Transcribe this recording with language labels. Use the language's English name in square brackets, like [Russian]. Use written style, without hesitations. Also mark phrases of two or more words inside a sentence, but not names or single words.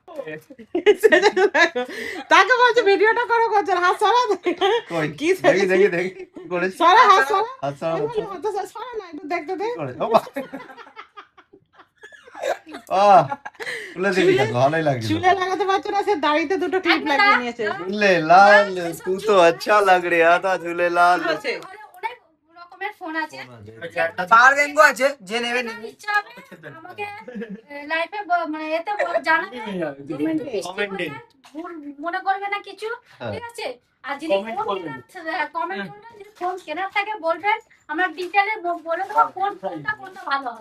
[Bangla] তাকে বলছে ভিডিওটা করো করছে হাত সরা কই কি দেখি দেখি দেখি কি করেছে? সরা হাত সরা আচ্ছা আমি বললাম, হাত সরা না একটু দেখতে দে। খুলে দিবি কেন? ভালোই লাগছে। চুলে লাগাতে পারছো না, সে দাড়িতে দুটো ক্লিপ লাগিয়ে নিয়েছে। [Hindi] झूले लाल तू तो अच्छा लग रहा था झूले लाल। [Bangla] অনেক রকমের ফোন আছে। [English] power bank-o [Bangla] আছে যে নেবে আপনার নেবে ইচ্ছা হবে আমাকে লাইফে মানে এতে জানাবেন, কমেন্টে। মনে করবে না কিছু, হ্যাঁ। ঠিক আছে? আর যদি Comment ফোন করবেন। কমেন্ট করবেন, যদি ফোন কেনার থাকে বলবেন, আমরা ডিটেইলে বলে দেবো কোনটা ভালো হবে।